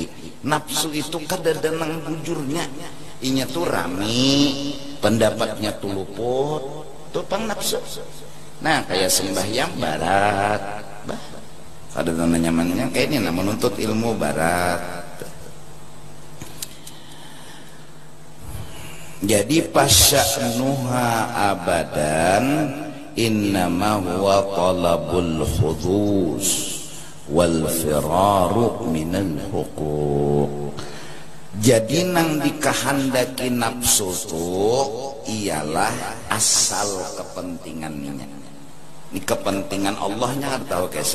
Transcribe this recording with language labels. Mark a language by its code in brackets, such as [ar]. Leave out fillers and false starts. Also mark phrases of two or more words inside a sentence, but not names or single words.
[bjn] Nafsu itu kadang nang bujurnya. Inya tuh rami, pendapatnya tuh luput, tuh pang nafsu. Nah kayak sembahyang barat, kada nyamannya kayak ini, nah menuntut ilmu barat. [ar] Jadi فشأنها أبدا إنما هو طلب الحظوظ والفرار من الحقوق. [bjn] Jadi nang dikahandaki nafsu tuh ialah asal kepentingannya. Ini kepentingan Allahnya tahu kisah.